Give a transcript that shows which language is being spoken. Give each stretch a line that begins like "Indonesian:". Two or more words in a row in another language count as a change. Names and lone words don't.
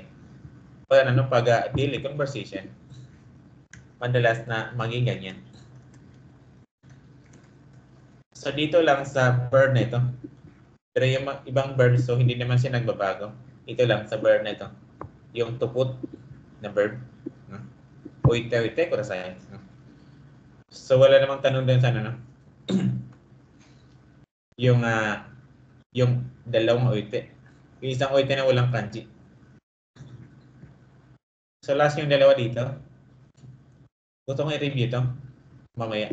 Filipino: Para pag daily conversation, madalas na maging ganyan. So, dito lang sa verb na ito. Pero yung ibang verb, so hindi naman siya nagbabago. Ito lang sa verb na ito. Yung
English: to put
Filipino: na verb.
Japanese: 置いてください.
Filipino: So, wala namang tanong din sa yung dalawang oite. Yung isang oite na walang kanji. So, last yung dalawa dito. Gusto kong i-review ito. Mamaya.